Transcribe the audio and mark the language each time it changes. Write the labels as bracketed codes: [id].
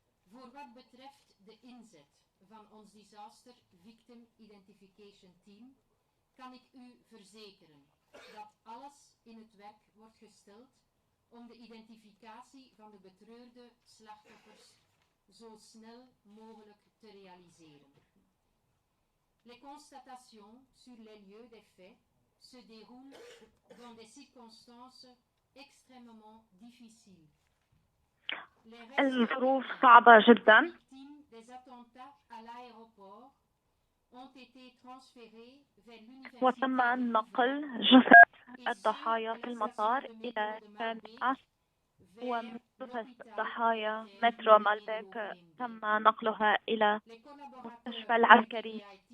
[nl] Voor wat betreft de inzet van ons Disaster Victim Identification Team kan ik u verzekeren dat alles in het werk wordt gesteld om de identificatie van de betreurde slachtoffers zo snel mogelijk te realiseren. [fr] Les constatations sur les lieux des faits se déroulent dans des circonstances extrêmement difficiles. [ar] الظروف صعبة جدا. [fr] des attentats à l'aéroport ont été transférés vers l'université [ar] وتم نقل جثث الضحايا في المطار إلى الجامعة، ومن جثث ضحايا مترو مالبيك تم نقلها إلى المستشفى العسكري.